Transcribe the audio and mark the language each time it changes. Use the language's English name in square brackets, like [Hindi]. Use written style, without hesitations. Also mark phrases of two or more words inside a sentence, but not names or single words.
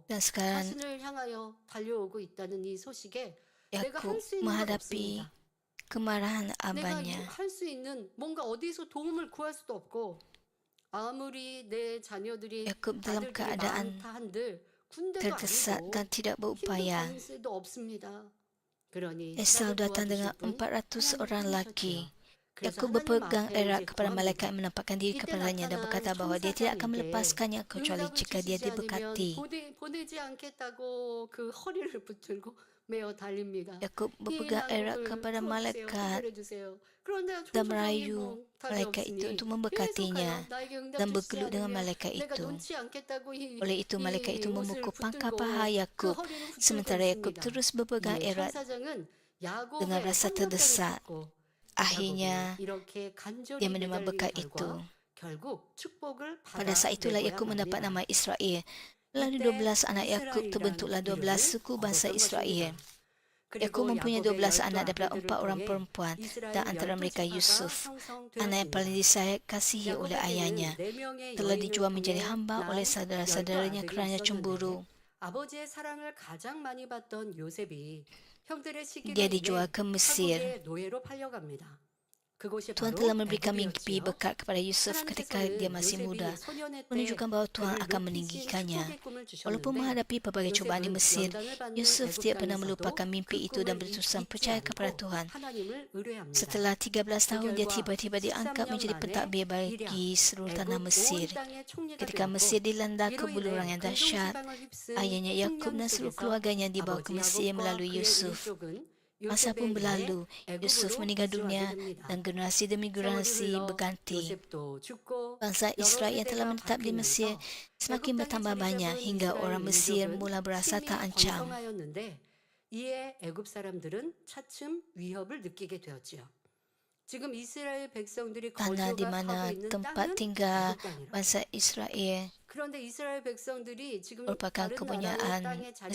[Malay] Dan sekarang [Korean] 자신을 향하여 달려오고 있다는 이 소식에 내가 할 [Malay] Yakub [Korean] 수 있는 건 [Malay] menghadapi [Korean] 없습니다. [Malay] kemarahan [Korean] 내가 [Malay] abahnya. [Korean] 할 수 있는 뭔가 어디서 도움을 구할 수도 없고 아무리 내 자녀들이 [Malay] Yakub dalam [Korean] 아들들이 [Malay] keadaan [Korean] 많다 한들 군대도 [Malay] terdesak [Korean] 아니고 [Malay] dan tidak [Korean] 힘도 [Malay] berupaya. [Korean] 다닐 수도 없습니다. 그러니 [Malay] Esau [Korean] 나를 [Malay] datang dengan [Korean] 도와주실 분 [Malay] 400 orang [Korean] 하나님 [Malay] lelaki. [Korean] 뿐이셨지요. 그래서 [Malay] Yakub [Korean] 하나님 [Malay] berpegang [Korean] 앞에 [Malay] erat [Korean] 이제 [Malay] kepada malaikat [Korean] 구합니다. [Malay] yang menampakkan diri [Korean] 이때 [Malay] kepadanya dan [Korean] 나타난 [Malay] berkata bahawa dia tidak akan [Korean] 천사장에게 [Malay] melepaskannya kecuali [Korean] 응답을 [Malay] jika dia [Korean] 주시지 않으면 [Malay] diberkati. [Korean] 보내지 않겠다고 그 허리를 붙들고 메어 달립니다. [Malay] Yakub [Korean] 이 [Malay] berpegang erat [Korean] 난국을 [Malay] kepada [Korean] 풀어주세요. [Malay] malaikat [Korean] 해결해 주세요. 그런데 [Malay] dan [Korean] 천사장이 [Malay] merayu [Korean] 뭐 답이 [Malay] malaikat itu [Korean] 없으니 [Malay] untuk [Korean] 계속하여 [Malay] memberkatinya [Korean] 나에게 응답 [Malay] dan [Korean] 주시지 [Malay] bergelut dengan [Korean] 않으면 [Malay] malaikat [Korean] 내가 [Malay] itu. [Korean] 놓지 않겠다고 [Malay] Oleh itu malaikat [Korean] 이 [Malay] itu [Korean] 옷을 [Malay] memukul pangkal [Korean] 붙들고 [Malay] paha [Korean] 그 [Malay] Yakub, [Korean] 허리를 붙들고 [Malay] sementara Yakub [Korean] 있습니다. [Malay] terus berpegang [Korean] 이에 [Malay] erat [Korean] 천사장은 야곱의 [Malay] dengan rasa [Korean] 환갑장을 [Malay] terdesak. [Korean] 잡고 [Malay] Akhirnya [Korean] 야곱이 이렇게 간절히 [Malay] dia menerima [Korean] 매달린 [Malay] berkat [Korean] 결과 [Malay] itu. [Korean] 결국 축복을 [Malay] Pada saat itulah [Korean] 받아내고야 [Malay] Yakub mendapat nama [Korean] 맙니다. [Malay] Israel. Melalui [Korean] 이때 [Malay] 12 anak Yakub [Korean] 이스라엘이라는 [Malay] terbentuklah 12 [Korean] 이름을 [Malay] suku bangsa [Korean] 얻었던 [Malay] Israel. [Korean] 것입니다. [Malay] Yakub [Korean] 그리고 [Malay] mempunyai [Korean] 야곱의 [Malay] 12 [Korean] 12 [Malay] anak daripada [Korean] 아들들을 [Malay] 4 orang [Korean] 통해 [Malay] perempuan dan [Korean] 이스라엘 [Malay] antara [Korean] 12 [Malay] mereka [Korean] 지파가 [Malay] Yusuf, anak yang paling [Korean] 형성되었습니다. [Malay] dikasihi oleh ayahnya. [Korean] 야곱에게는 4명의 [Malay] Telah [Korean] 여인을 [Malay] dijual menjadi [Korean] 통해 [Malay] hamba oleh [Korean] 난 12 [Malay] saudara-saudaranya [Korean] 아들이 [Malay] kerana [Korean] 있었는데 [Malay] cemburu. [Korean] 아버지의 사랑을 가장 많이 받던 요셉이 형들의 시기가 [Malay] Dia [Korean] 임해 [Malay] dijual ke Mesir. [Korean] 타국의 노예로 팔려갑니다. 그곳이 [Malay] Tuhan [Korean] 바로 [Malay] telah memberikan mimpi [Korean] 애굽이었지요. [Malay] berkat kepada Yusuf ketika dia [Korean] 하나님께서는 [Malay] masih muda, [Korean] 요셉이 소년의 때 [Malay] menunjukkan bahawa Tuhan [Korean] 그를 [Malay] akan [Korean] 높이신 [Malay] meninggikannya. [Korean] 축복의 꿈을 [Malay] Walaupun [Korean] 주셨는데 [Malay] menghadapi pelbagai cubaan di [Korean] 요셉은 [Malay] Mesir, [Korean] 연단을 받는 [Malay] Yusuf [Korean] 애굽 [Malay] tidak pernah [Korean] 땅에서도 [Malay] melupakan [Korean] 그 [Malay] mimpi itu dan [Korean] 꿈을 [Malay] berterusan [Korean] 잊지 [Malay] percaya kepada [Korean] 않고 [Malay] Tuhan. [Korean] 하나님을 의뢰합니다. [Malay] Setelah 13 tahun, dia [Korean] 결과 [Malay] tiba-tiba diangkat [Korean] 13년 [Malay] menjadi [Korean] 만에 [Malay] pentadbir [Korean] 일약 [Malay] bagi seluruh tanah [Korean] 애굽 온 [Malay] Mesir. [Korean] 땅의 총리가 [Malay] Ketika [Korean] 되었고 [Malay] Mesir dilanda [Korean] 이로 [Malay] kebuluran [Korean] 인해 [Malay] yang dahsyat, [Korean] 근동지방을 휩쓴 [Malay] ayahnya Yakub [Korean] 풍년 [Malay] dan seluruh [Korean] 속에서 [Malay] keluarganya dibawa [Korean] 아버지 [Malay] ke Mesir [Korean] 야곱과 [Malay] melalui [Korean] 그의 [Malay] Yusuf. [Korean] 일족은 [Malay] Masa [Korean] 요셉에 [Malay] pun [Korean] 의해 [Malay] berlalu, Yusuf [Korean] 애굽으로 [Malay] meninggal [Korean] 이주하게 [Malay] dunia [Korean] 됩니다. [Malay] dan generasi demi [Korean] 세월이 [Malay] generasi [Korean] 흘러 [Malay] berganti. [Korean] 요셉도 죽고 [Malay] Bangsa [Korean] 여러 [Malay] Israel yang telah [Korean] 세대가 [Malay] menetap di Mesir [Korean] 바뀌면서 [Malay] semakin [Korean] 애굽 땅에 [Malay] bertambah [Korean] 자리 [Malay] banyak [Korean] 잡은 [Malay] hingga [Korean] 이스라엘 [Malay] orang Mesir [Korean] 민족은 [Malay] mula berasa [Korean] 힘이 [Malay] terancam. [Korean] 번성하였는데 이에 애굽 사람들은 차츰 위협을 느끼게 되었지요. 지금 이스라엘 백성들이 [Malay] Tanah di mana [Korean] 거주하고 있는 [Malay] tempat [Korean] 땅은 [Malay] tinggal [Korean] 애굽 땅이라. [Malay] bangsa Israel [Korean] 그런데 이스라엘 백성들이 지금 [Malay] merupakan [Korean] 다른 나라의 [Malay] kepunyaan [Korean] 땅에 자리를